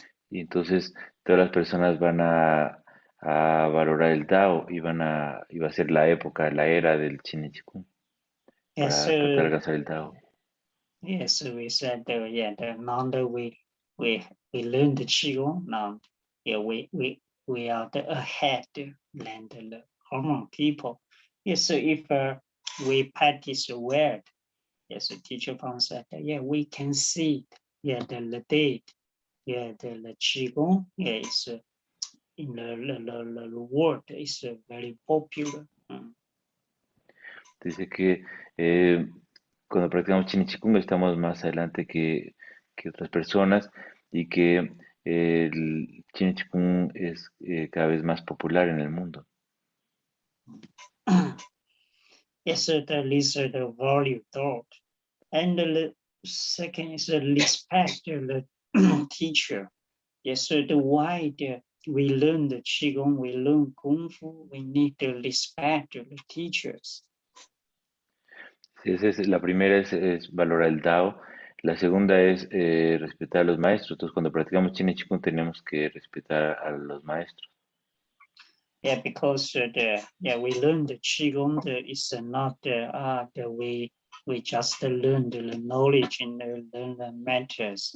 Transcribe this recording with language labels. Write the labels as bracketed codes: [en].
[es] Y entonces todas las personas van a valorar el Tao y va a ser la época, la era del Chin y Qigong para tratar de alcanzar el Tao. [en] Yes, we said now that we learn the Qigong now. We are the ahead than the common people. Yes, if we practice well, yes, the teacher said, we can see the date, the Qigong, is in the world is very popular. [es] Dice que cuando practicamos Chin y Qigong estamos más adelante que otras personas, y que el Chin y Qigong es cada vez más popular en el mundo. [en] Yes, the lizard value thought. And the second is the respect the teacher. Yes, the why we learn the Qigong, we learn Kung Fu, we need to respect the teachers. [es] La primera es valorar el Tao, la segunda es respetar a los maestros. Entonces, cuando practicamos Chin y Qigong tenemos que respetar a los maestros. [en] Yeah, because we learn the Qigong is not we just learn the knowledge and learn the matters.